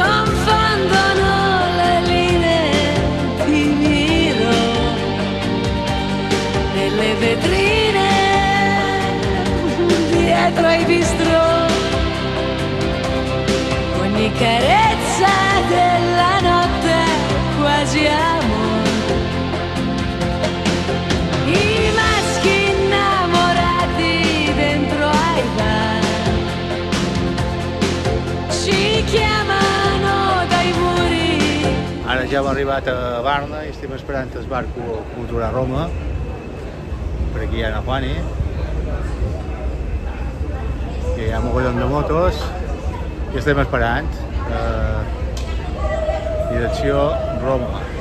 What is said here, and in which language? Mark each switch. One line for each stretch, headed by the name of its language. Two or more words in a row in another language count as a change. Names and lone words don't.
Italian: Confondono le linee, ti miro nelle vetrine, dietro ai bistrò, ogni carezza della notte quasi amore. I maschi innamorati dentro ai bar ci chiamano dai muri.
Catalan: Ara ja hem arribat a Barna i estem esperant el barco que durà a Roma. Per aquí hi ha una Juani. Hi ha mogollon de motos i estem esperant. Direcció Roma.